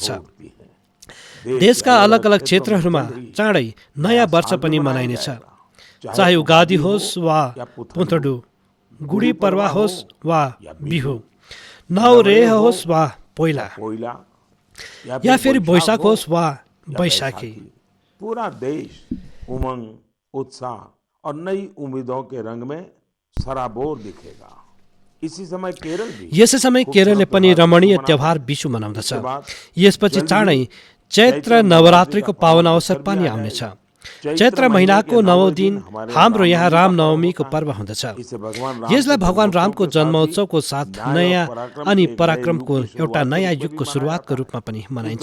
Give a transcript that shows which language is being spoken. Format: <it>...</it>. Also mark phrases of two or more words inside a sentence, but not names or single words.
<ne>देशका अलग अलग क्षेत्रहरूमा चाँडै नयाँ वर्ष पनि मनाइनेछ, चाहे उगादी होस् वा पुथडु, गुडी पर्वा होस् वा बिहु, नौरेह होस् वा पोइला,</ne> <hi>या फिर</hi> <ne>बैशाख होस् वा बैशाखी।</ne> <hi>पूरा देश उमंग, उत्साह और नई उम्मीदों के रंग में सराबोर दिखेगा। इसी समय केरल भी,</hi> <ne>यसै समय केरलले पनि रमणीय त्योहार विशु मनाउँदछ। यसपछि चाँडै चैत्र नवरात्रिको पावन अवसर पनि आउनेछ। चैत्र महिनाको 9औं दिन हाम्रो यहाँ रामनवमीको पर्व हुँदछ। यसलाई भगवान रामको जन्मोत्सवको साथ नयाँ अनि पराक्रमको एउटा नयाँ युगको सुरुवातको रूपमा पनि मनाइन्छ।</ne>